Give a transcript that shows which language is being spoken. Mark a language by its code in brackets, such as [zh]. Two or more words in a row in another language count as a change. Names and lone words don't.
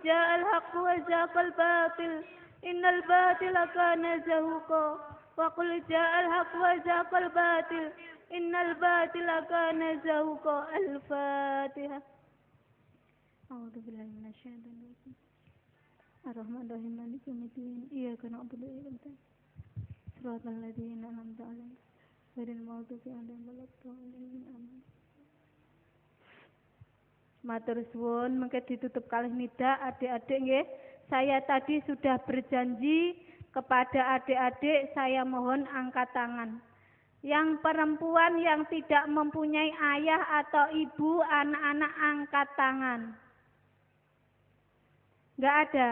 [ar] جاء الحق وزهق الباطل إن الباطل كان زهوقا وقل جاء الحق وزهق الباطل إن الباطل كان زهوقا الفاتحة أعوذ بالله من الشيطان الرجيم الرحمن الرحيم مالك يوم الدين إياك نعبد وإياك نستعين صراط الذين أنعمت عليهم غير المغضوب عليهم ولا الضالين آمين. [jv] Matur suwun mengke ditutup kalih nida adik-adik nggih. [id] Saya tadi sudah berjanji kepada adik-adik saya mohon angkat tangan. Yang perempuan yang tidak mempunyai ayah atau ibu, anak-anak angkat tangan. Enggak ada.